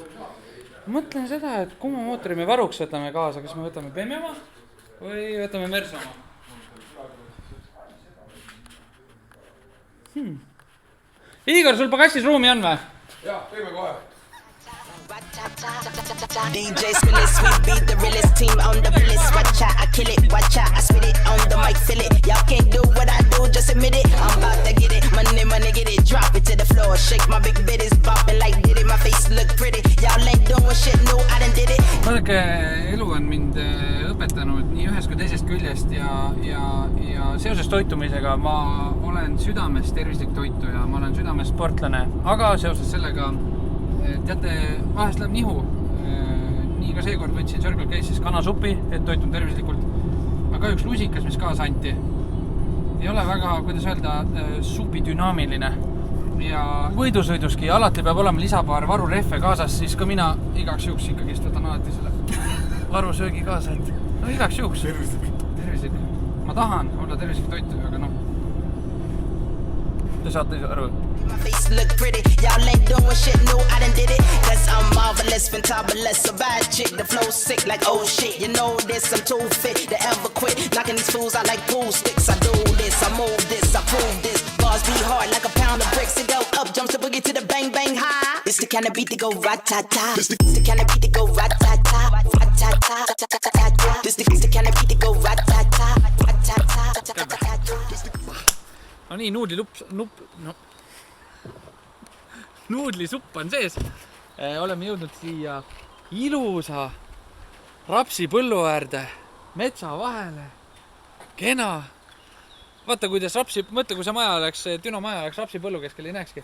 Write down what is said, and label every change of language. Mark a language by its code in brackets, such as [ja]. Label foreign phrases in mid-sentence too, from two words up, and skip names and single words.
[et] Mõtlen seda, et kumma mootori me varuks võtame kaasa. Kas me võtame BMW oma või võtame Mersu oma? Igor, sul pagassis ruumi on või? Jaa, teeme kohe. [en] DJ Spillis, we beat the realest team on the realest. Watch out, I kill it, watch out, I spit it on the mic, feel it. Y'all can't do what I do, just admit it. I'm about to get it, money, get it. Drop it to the floor, shake my big bitties, bopping like did it. My face look pretty, y'all ain't doing shit, no, I done did it. [et] Vaadake, elu on mind õpetanud nii ühest kui teisest küljest ja seoses toitumisega ma olen südames tervislik toituja, ma olen südames sportlane, aga seoses sellega teate, vahest läheb nihu. Nii ka seekord võtsin Circle K-sis kanasupi, et toitun tervislikult. Aga üks lusikas, mis kaasa anti, ei ole väga, kuidas öelda, supi dünaamiline. Ja võidusõiduski alati peab olema lisapaar varurehve kaasas, siis ka mina igaks juhuks ikkagi võtan alati selle varusöögi kaasa, et no igaks juhuks. Tervislik. Ma tahan olla tervislik toituja, aga noh. Te saate aru. [en] My face look pretty, y'all ain't doing shit, no, I done did it. Cause I'm marvelous, fantabulous, a bad chick, the flow sick like oh shit. You know this, I'm too fit to ever quit. Knocking these fools out like pool sticks. I do this, I move this, I prove this. Bars be hard like a pound of bricks. It go up, jumps the boogie to the bang bang high. This the kind of beat to go rat-ta-ta. This the kind of beat to go rat-ta-ta, rat-ta-ta, ta-ta-ta-ta. This the kind of beat to go rat-ta-ta, rat-ta-ta, ta-ta-ta-ta. [et] No nii, nuudlisupp on sees. Oleme jõudnud siia ilusa rapsipõllu äärde, metsa vahele, kena. Vaata, kuidas mõtle, kui see maja oleks, Düno maja oleks rapsipõllu keskel, ei näekski.